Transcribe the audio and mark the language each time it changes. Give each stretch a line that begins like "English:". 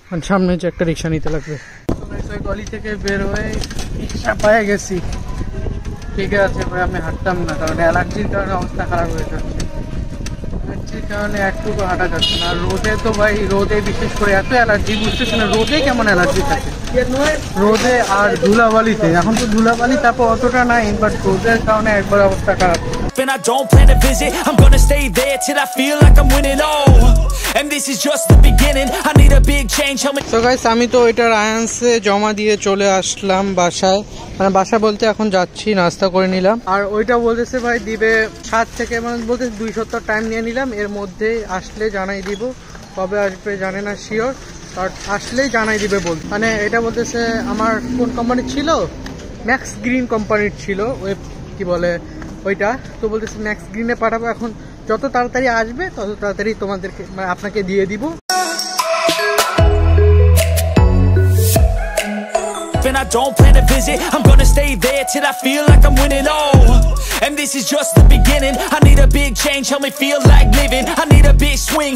Bangla: সামনে যে একটা রিক্সা নিতে লাগবে। গলি থেকে বের হয়ে রিক্সা পায়ে গেছি, ঠিক আছে ভাই আমি হাঁটতাম না, কারণ অ্যালার্জির কারণে অবস্থা খারাপ হয়ে যাচ্ছে। অ্যালার্জির কারণে একটুকু হাঁটা যাচ্ছে না। আর রোদে তো ভাই, রোদে বিশেষ করে এত অ্যালার্জি, বুঝতেছে না রোদে কেমন অ্যালার্জি থাকে, রোদে আর ধুলাবালিতে। এখন তো ধুলাবালি তারপর অতটা নাই, বাট রোদের কারণে একবার অবস্থা খারাপ।
English: And I don't plan to visit, I'm gonna stay there till I feel like I'm winning, oh, and this is just the beginning, I need a big change, help me. So guys,
Bangla: আমি তো এটা রায়ান্সে জমা দিয়ে চলে আসলাম বাসায়, মানে বাসা বলতে এখন যাচ্ছি, নাস্তা করে নিলাম। আর ওইটা বলতেছে ভাই দিবে 7 থেকে, মানে বলতে 2 সপ্তাহ টাইম নিয়ে নিলাম, এর মধ্যে আসলে জানাই দিব। কবে আসবে জানে না শিওর, আর আসলেই জানাই দিবে বল। মানে এটা বলতেছে আমার কোন কোম্পানির ছিল, ম্যাক্স গ্রিন কোম্পানির ছিল, ওয়েব কি বলে ওইটা। তো বলতেছে ম্যাক্স গ্রিনে পাঠাবো, এখন যত তাড়াতাড়ি আসবে তত তাড়াতাড়ি তোমাদেরকে, মানে আপনাকে দিয়ে দিব।
English: And I don't plan to visit, I'm gonna stay there till I feel like I'm winning, oh, and this is just the beginning, I need a big change, help me feel like living, I need a big swing.